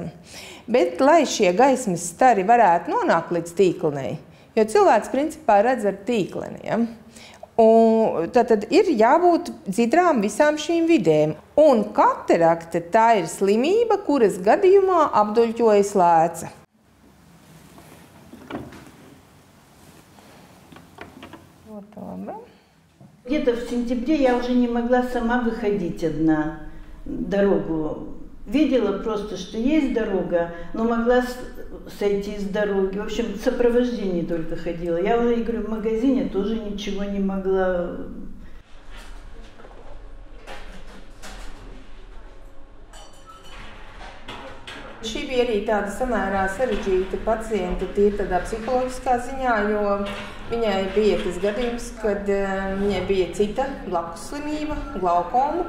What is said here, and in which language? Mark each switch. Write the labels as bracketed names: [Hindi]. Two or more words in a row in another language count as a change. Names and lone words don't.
[Latvian] Bet, lai šie gaismas stari varētu nonākt līdz tīklenei, jo cilvēks principā redz ar tīkleni, ja? Un tad ir jābūt dzidrām visām šīm vidēm. Un katarakta tā ir slimība, kuras gadījumā apduļķojas lēca. [Russian] Где-то в сентябре я уже не могла сама выходить одна дорогу. Видела просто, что есть дорога, но могла сойти с дороги. В общем, в сопровождении только ходила. Я уже, говорю, в магазине тоже ничего не могла. [Latvian] Šī bija arī tāda samērā sarežģīta pacienta, tīri tādā psiholoģiskā ziņā, jo viņai bija tas gadījums, kad viņai bija cita blakus slimība, glaukoma.